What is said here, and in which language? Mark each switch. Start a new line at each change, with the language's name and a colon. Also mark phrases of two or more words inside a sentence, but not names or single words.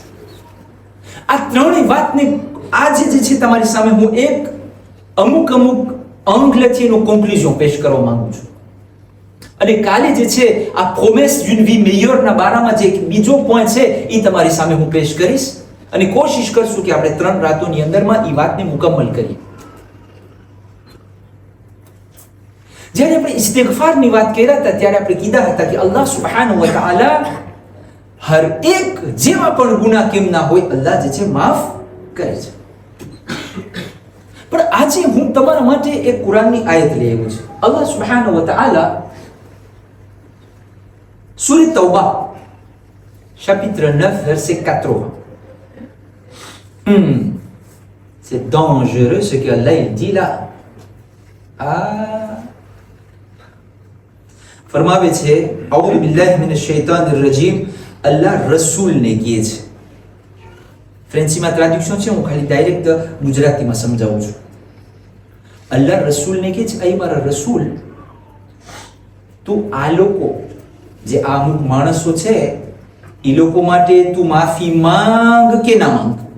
Gujarati: આ ત્રણેય વાતને આજે જે છે તમારી સામે હું એક અમુક અંગલેથી એનું કોન્ક્લુઝન પેશ કરવા માંગુ છું. અને કાલે જે છે આ પ્રોમેસ
French: d'une vie meilleure
Gujarati: ના બારામાં જે બીજો પોઈન્ટ છે એ તમારી સામે હું પેશ કરીશ અને કોશિશ કરશું કે આપણે 3 રાતોની અંદરમાં એ વાતને મુકમ્મલ કરીએ. જ્યારે આપણે ઇસ્તિગફારની વાત કર્યા હતા ત્યારે આપણે કીધા હતા કે
Arabic: الله سبحانه وتعالى
Gujarati: હર એક જેવા પણ ગુનાહ કેમ ના હોય અલ્લાહ જે છે માફ કરે છે. પણ આજે હું તમારા માટે એક કુરાનની આયત લઈ આવ્યો છું.
Arabic: الله سبحانه وتعالى
French: Sourate Tawbah, chapitre 9, verset 80. C'est dangereux ce que Allah il dit là.
Gujarati: ફરમાવે છે,
Arabic: أعوذ بالله من الشيطان الرجيم.
Gujarati: અલ્લાહ રસૂલને કહે છે. ફ્રેન્ચીમાં ટ્રાન્સલેશન છે, હું ખાલી ડાયરેક્ટ ગુજરાતીમાં સમજાવું છું. અલ્લાહ રસૂલને કહે છે, અહીં મારા રસૂલ, તું આ લોકો જે આ અમુક માણસો છે એ લોકો માટે તું માફી માંગ કે ના માંગ.